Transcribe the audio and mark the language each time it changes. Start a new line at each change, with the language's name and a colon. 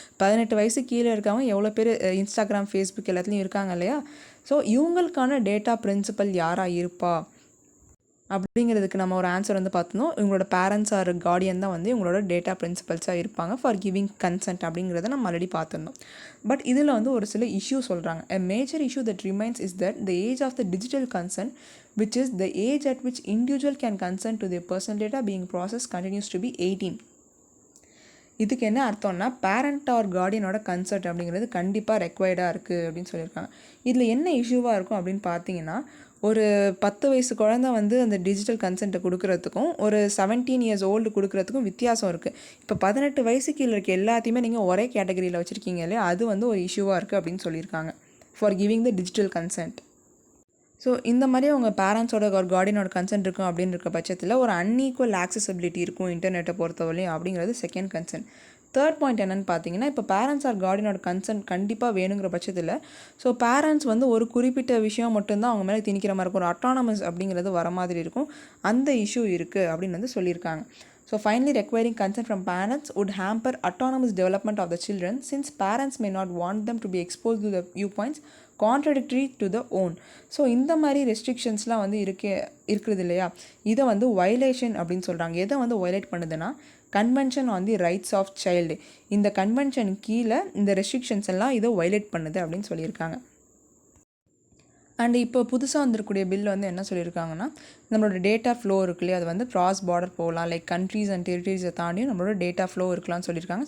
Tamil: 18 வயசு கீழே இருக்கவங்க எவ்வளோ பேர் இன்ஸ்டாகிராம், ஃபேஸ்புக் எல்லாத்துலேயும் இருக்காங்க இல்லையா. ஸோ இவங்களுக்கான டேட்டா பிரின்சிபல் யாராக இருப்பா அப்படிங்கிறதுக்கு நம்ம ஒரு ஆன்சர் வந்து பார்த்தோம். இவங்களோட பேரண்ட்ஸ் ஆர் கார்டியன் தான் வந்து இவங்களோட டேட்டா பிரின்சிபல்ஸாக இருப்பாங்க
English: for giving consent
Tamil: அப்படிங்கிறத நம்ம ஆல்ரெடி பார்த்துருந்தோம். பட் இதில் வந்து ஒரு சில இஷ்யூ சொல்கிறாங்க.
English: A major issue that remains is that the age of the digital consent, which is the age at which individual can consent to their personal data being processed, continues to be 18.
Tamil: இதுக்கு என்ன அர்த்தம்னா, parent R கார்டியனோட consent அப்படிங்கிறது கண்டிப்பாக ரெக்வயர்டாக இருக்குது அப்படின்னு சொல்லியிருக்காங்க. இதில் என்ன இஷ்யூவாக இருக்கும் அப்படின்னு பார்த்தீங்கன்னா, ஒரு 10 வயசு குழந்தை வந்து அந்த டிஜிட்டல் கன்சென்ட்டை கொடுக்குறதுக்கும் ஒரு 17 இயர்ஸ் ஓல்டு கொடுக்குறதுக்கும் வித்தியாசம் இருக்குது. இப்போ 18 வயசு கீழே இருக்க எல்லாத்தையுமே நீங்கள் ஒரே கேட்டகரியில் வச்சுருக்கீங்க இல்லையா, அது வந்து ஒரு இஷ்யூவாக இருக்குது அப்படின்னு சொல்லியிருக்காங்க
English: For giving the digital consent.
Tamil: So இந்த மாதிரி அவங்க பேரண்ட்ஸோட ஒரு கார்டியனோட கன்சென்ட் இருக்கும் அப்படின்னு இருக்க பட்சத்தில் ஒரு அன்ஈக்குவல் ஆக்சசபிலிட்டி இருக்கும் இன்டர்நெட்டை பொறுத்தவரையும் அப்படிங்கிறது செகண்ட் கன்சென்ட். தேர்ட் பாயிண்ட் என்னென்னு பார்த்தீங்கன்னா, இப்போ பேரண்ட்ஸ் ஆர் கார்டியனோட கன்சென்ட் கண்டிப்பாக வேணுங்கிற பட்சத்தில் ஸோ பேரண்ட்ஸ் வந்து ஒரு குறிப்பிட்ட விஷயம் மட்டும்தான் அவங்க மேலே திணிக்கிற மாதிரி இருக்கும், ஒரு அட்டானமஸ் அப்படிங்கிறது வர மாதிரி இருக்கும். அந்த இஷ்யூ இருக்குது அப்படின்னு வந்து சொல்லியிருக்காங்க.
English: So finally, requiring consent from parents would hamper autonomous development of the children, since parents may not want them to be exposed to the viewpoints contradictory to the own.
Tamil: So இந்த மாதிரி ரெஸ்ட்ரிக்ஷன்ஸ்லாம் வந்து இருக்கிறது இல்லையா, இதை வந்து வயலேஷன் அப்படின்னு சொல்கிறாங்க. எதை வந்து வயலேட் பண்ணுதுன்னா, convention on the rights of child. இந்த கன்வென்ஷன் கீழே இந்த ரெஸ்ட்ரிக்ஷன்ஸ் எல்லாம் இதை வயலேட் பண்ணுது அப்படின்னு சொல்லியிருக்காங்க. அண்ட் இப்போ புதுசாக வந்திருக்கக்கூடிய பில் வந்து என்ன சொல்லியிருக்காங்கன்னா, நம்மளோட டேட்டா ஃப்ளோ இருக்கு இல்லையா, அது வந்து க்ராஸ் பார்டர் போகலாம், லைக் கண்ட்ரீஸ் அண்ட் டெரிட்டரிஸை தாண்டியும் நம்மளோட டேட்டா ஃப்ளோ இருக்கலாம்னு சொல்லியிருக்காங்க.